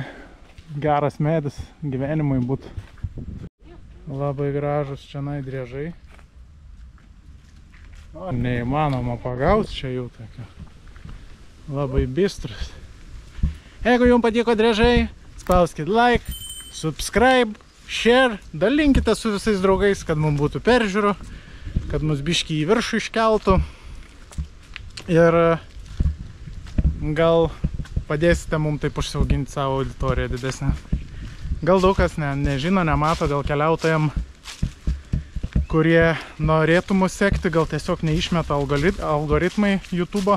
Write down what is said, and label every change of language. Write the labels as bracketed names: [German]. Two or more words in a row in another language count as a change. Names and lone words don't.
[Lithuanian] Geras medis gyvenimui būtų. Labai gražus čia driežai. Neįmanoma pagauti čia jų tokia. Labai bistrus. Jeigu jums patiko driežai, spauskit [English] like, subscribe, share, [Lithuanian] dalinkite su visais draugais, kad mums būtų peržiūrų, kad mus biškį į viršų iškeltų. Ir gal padėsite mums taip užsiauginti savo auditoriją didesnę. Gal daug kas nežino, nemato, gal keliautojam, kurie norėtų mus sekti, gal tiesiog neišmeta algoritmai YouTube'o.